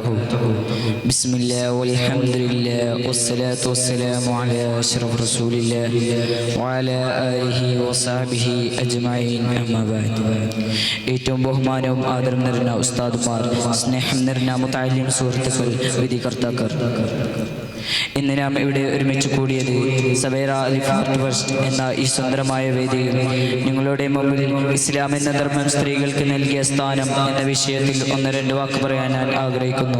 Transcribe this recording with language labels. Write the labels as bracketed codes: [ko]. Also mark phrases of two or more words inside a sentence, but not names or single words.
[ar] بسم الله والحمد لله والصلاة والسلام على أشرف رسول الله وعلى آله وصحبه أجمعين. أما بعد. [ml] ഏറ്റവും ബഹുമാനവും ആദരവും നിറഞ്ഞ ഉസ്താദുമാർ, സ്നേഹം നിറഞ്ഞ മുത്തഅല്ലിം സുഹൃത്തുക്കൾ, വിധികർത്താക്കൾ, ഇന്ന് നാം ഇവിടെ ഒരുമിച്ച് കൂടിയത് സവേറ അലിഫ് ആർട്ട് ഫെസ്റ്റ് എന്ന ഈ സുന്ദരമായ വേദിയിൽ നിങ്ങളുടെ മുമ്പിൽ ഇസ്ലാം എന്ന ധർമ്മം സ്ത്രീകൾക്ക് നൽകിയ സ്ഥാനം എന്ന വിഷയത്തിൽ ഒന്ന് രണ്ട് വാക്ക് പറയാൻ ഞാൻ ആഗ്രഹിക്കുന്നു.